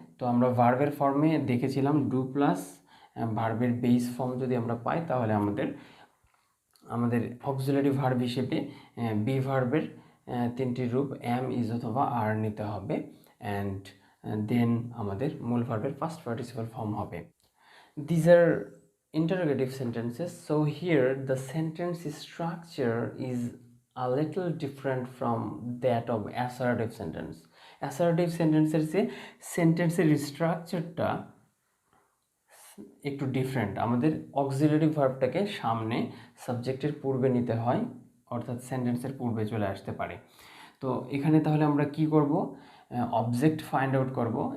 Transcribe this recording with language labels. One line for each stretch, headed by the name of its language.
Bangla: তো আমরা ভার্বের ফর্মে দেখেছিলাম ডু প্লাস ভার্বের বেস ফর্ম যদি আমরা পাই তাহলে আমাদের অক্সিলারি ভার্ব হিসেবে বি ভার্বের তিনটি রূপ এম, ইজ অথবা আর নিতে হবে। অ্যান্ড দেন আমাদের মূল ভার্বের ফার্স্ট পার্টিসিপাল ফর্ম হবে।
English: These are interrogative sentences. So here the sentence structure is a little different from that of assertive sentence.
Bangla: Assertive sentences যে সেন্টেন্সের স্ট্রাকচারটা একটু ডিফারেন্ট। আমাদের অক্সিলারি ভার্বটাকে সামনে সাবজেক্টের পূর্বে নিতে হয়, অর্থাৎ সেন্টেন্সের পূর্বে চলে আসতে পারে। তো এখানে তাহলে আমরা কি করব? অবজেক্ট ফাইন্ড আউট করব।